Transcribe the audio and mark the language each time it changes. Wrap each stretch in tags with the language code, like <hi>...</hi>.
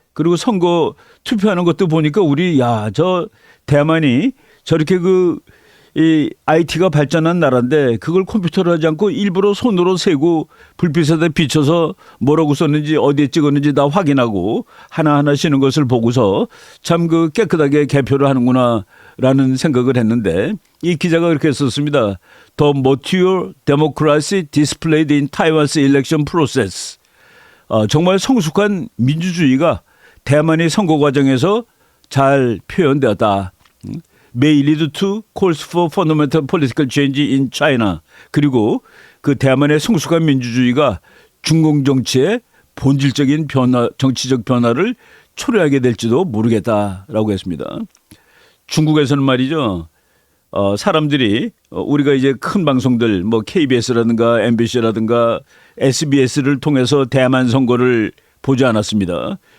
<ko>그리고 선거 투표하는 것도 보니까 저 대만이 저렇게 이 IT가 발전한 나라인데 그걸 컴퓨터로 하지 않고 일부러 손으로 세고 불빛에다 비춰서 뭐라고 썼는지 어디에 찍었는지 다 확인하고 하나하나 쓰는 것을 보고서 참 깨끗하게 개표를 하는구나라는 생각을 했는데 이 기자가 그렇게 썼습니다.</ko> <en>The mature democracy displayed in Taiwan's election process.</en> <ko>정말 성숙한 민주주의가 대만의 선거 과정에서 잘 표현되었다.</ko> <en>May lead to calls for fundamental political change in China.</en> <ko>그리고 그 대만의 성숙한 민주주의가 중공 정치의 본질적인 정치적 변화를 초래하게 될지도 모르겠다라고 했습니다. 중국에서는 말이죠. 사람들이 우리가 이제 큰 방송들 뭐 KBS라든가 MBC라든가 SBS를 통해서 대만 선거를 보지 않았습니다.</ko>